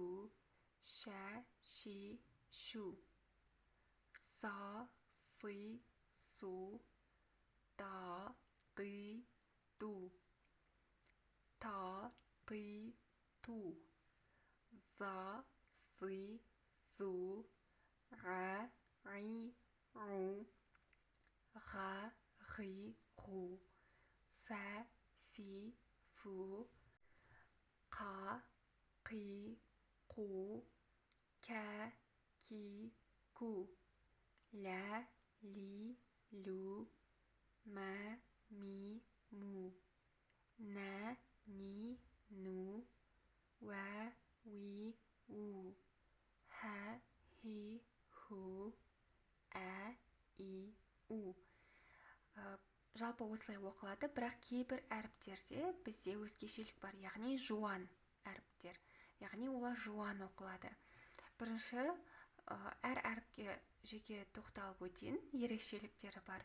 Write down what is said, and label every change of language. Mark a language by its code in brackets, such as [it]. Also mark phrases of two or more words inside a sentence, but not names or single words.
[kk] Шә, ши, шу. Са, си, су. Да, ди, ду. Та, ти, ту. За, зи, зу. Ра, ри, ру. Ға, ғи, ғу. Фә, фи, фу. Қа, қи, қу. Кә, ки, ку. Лә, ли, лу. Мә, ми, му. Нә, ни, ну. Уә, уи, у. Хә, хи, ху. Ә, и, у. Жалпы осылай оқылады, бірақ кейбір әріптерде бізде өзгешелік бар, яғни жуан әріптер. Яғни олар жуан оқылады. Бірінші, әр әріпке жеке тоқталып өтейін, ерекшеліктері бар.